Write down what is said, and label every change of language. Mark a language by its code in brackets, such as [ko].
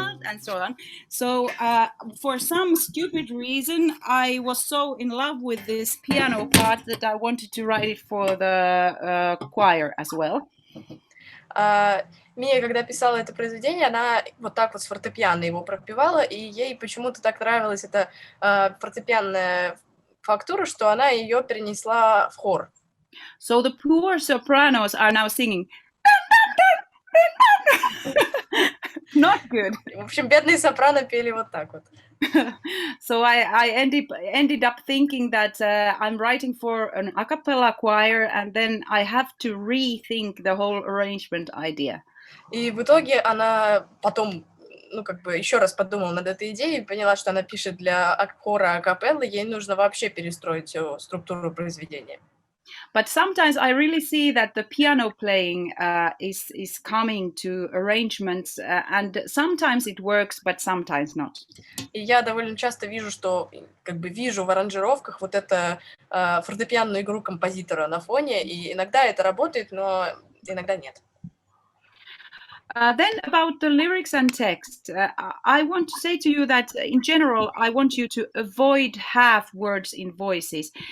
[en] And so on. So for some stupid reason, I was so in love with this piano part that I wanted to write it for the choir as well. [ru] Мия, когда писала это произведение, она вот так вот с фортепиано его пропевала, и ей почему-то так нравилась эта фортепианная фактура, что она ее перенесла в хор. [en] So the poor sopranos are now singing. Not good. [ru] В общем, бедные сопрано пели вот так вот. [en] So I ended up thinking that I'm writing for an a cappella choir, and then I have to rethink the whole arrangement idea. [ru] И в итоге она потом, еще раз подумала над этой идеей и поняла, что она пишет для хора а-капеллы, ей нужно вообще перестроить всю структуру произведения. [en] But sometimes I really see that the piano playing is coming to arrangements, and sometimes it works, but sometimes not. [ru] И я довольно часто вижу, что вижу в аранжировках вот эту фортепианную игру композитора на фоне, и иногда это работает, но иногда нет. [en] Then about the lyrics and text, I want to say to you that in general, I want you to avoid half words in voices.